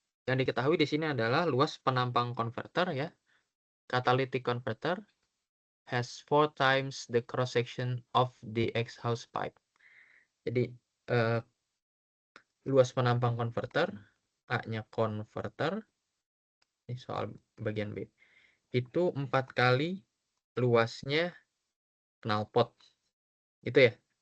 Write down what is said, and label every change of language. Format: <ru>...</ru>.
<id>Yang diketahui di sini adalah luas penampang converter ya.</id> <en>Catalytic converter has 4 times the cross section of the exhaust pipe.</en> <id>Jadi luas penampang converter, A-nya converter, ini soal bagian B, itu 4 kali luasnya knalpot. Itu ya.</id>